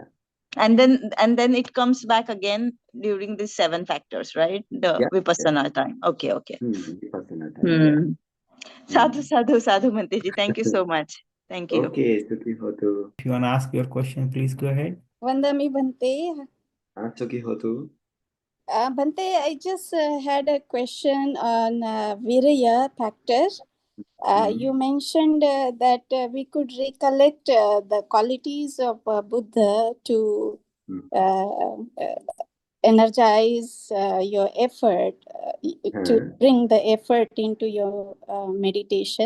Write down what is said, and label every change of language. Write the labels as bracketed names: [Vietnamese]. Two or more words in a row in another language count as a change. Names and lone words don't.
[English] And then it comes back again during the 7 factors, right? The Vipassana time. Okay. Vipassana time. Yeah. [Pali] Sadhu, Bhante ji. [English] Thank you so much. Thank you. [Pali] Okay, Suki Hotu. [English] If you want to ask your question, please go ahead. [Pali] Vandami Bhante. Suki Hotu. [English] Bhante, I just had a question on Virya factor. You mentioned that we could recollect the qualities of Buddha to energize your effort, to bring the effort into your meditation.